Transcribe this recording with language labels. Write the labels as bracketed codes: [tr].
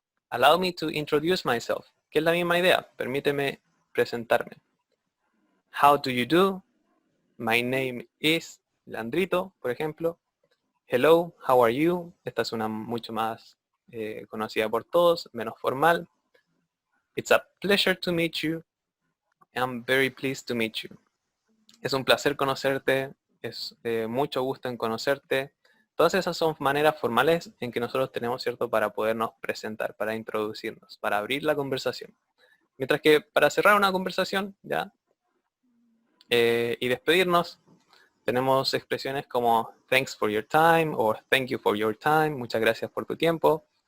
[en] Allow me to introduce myself, [es] que es la misma idea. Permíteme presentarme. [en] How do you do? My name is Leandrito, [es] por ejemplo. [en] Hello, how are you? [es] Esta es una mucho más conocida por todos, menos formal. [en] It's a pleasure to meet you. I'm very pleased to meet you. [es] Es un placer conocerte, es mucho gusto en conocerte. Todas esas son maneras formales en que nosotros tenemos, ¿cierto?, para podernos presentar, para introducirnos, para abrir la conversación. Mientras que para cerrar una conversación, ¿ya? Y despedirnos, tenemos expresiones como [en] thanks for your time [es] o [en] thank you for your time, [es] muchas gracias por tu tiempo.